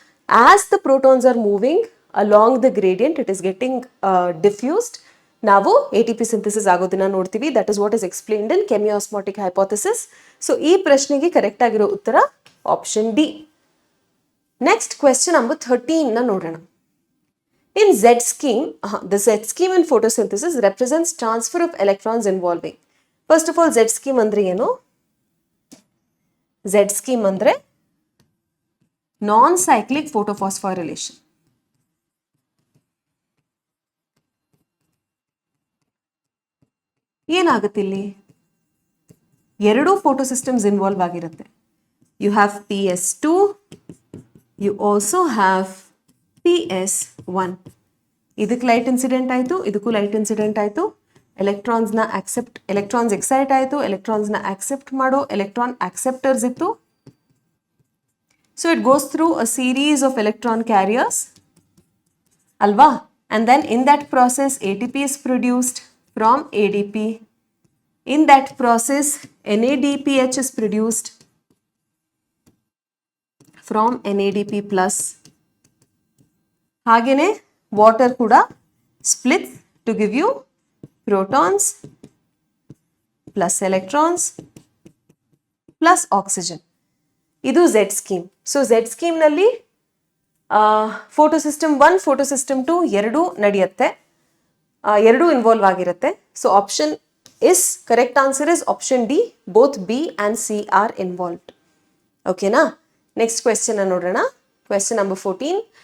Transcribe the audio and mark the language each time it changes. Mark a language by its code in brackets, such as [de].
[en] As the protons are moving along the gradient, it is getting diffused. [kn] ನಾವು ATP synthesis ಆಗೋದನ್ನ ನೋಡ್ತೀವಿ. [en] That is what is explained in chemiosmotic hypothesis. [kn] So ಈ ಪ್ರಶ್ನೆಗೆ correct ಆಗಿರೋ ಉತ್ತರ option D. [en] next question number 13 [kn] ನ ನೋಡೋಣ. [en] In Z scheme, the Z scheme in photosynthesis represents transfer of electrons involving. [kn] First of all Z scheme ಅಂದ್ರೆ ಏನು? Z scheme ಅಂದ್ರೆ ನಾನ್ cyclic photophosphorylation. ಏನಾಗುತ್ತೆ ಇಲ್ಲಿ? ಎರಡು ಫೋಟೋ ಸಿಸ್ಟಮ್ಸ್ ಇನ್ವಾಲ್ವ್ ಆಗಿರುತ್ತೆ. [en] you have PS2, you also have [kn] PS1. ಇದಕ್ಕೆ light incident ಆಯಿತು, ಇದಕ್ಕೂ ಲೈಟ್ ಇನ್ಸಿಡೆಂಟ್ ಆಯಿತು. ಎಲೆಕ್ಟ್ರಾನ್ಸ್ ಎಕ್ಸೈಟ್ ಆಯಿತು, ಎಲೆಕ್ಟ್ರಾನ್ಸ್ನ ಆಕ್ಸೆಪ್ಟ್ ಮಾಡೋ ಎಲೆಕ್ಟ್ರಾನ್ ಆಕ್ಸೆಪ್ಟರ್ಸ್ ಇತ್ತು. [en] So it goes through a series of electron carriers ಅಲ್ವಾ. And then in that process ATP is produced from ADP. In that process NADPH is produced from NADP plus. [kn] ಹಾಗೇನೆ water ಕೂಡ [en] splits to give you protons plus electrons plus oxygen. [kn] ಇದು Z scheme. So Z scheme ನಲ್ಲಿ photo system 1 photo system 2 ಎರಡೂ ನಡೆಯುತ್ತೆ, ಎರಡೂ involve ಆಗಿರುತ್ತೆ. [en] So option is correct answer is option D, both B and C are involved. ಓಕೆನಾ. [kn] Next question ನೋಡೋಣ. [en] Question number 14.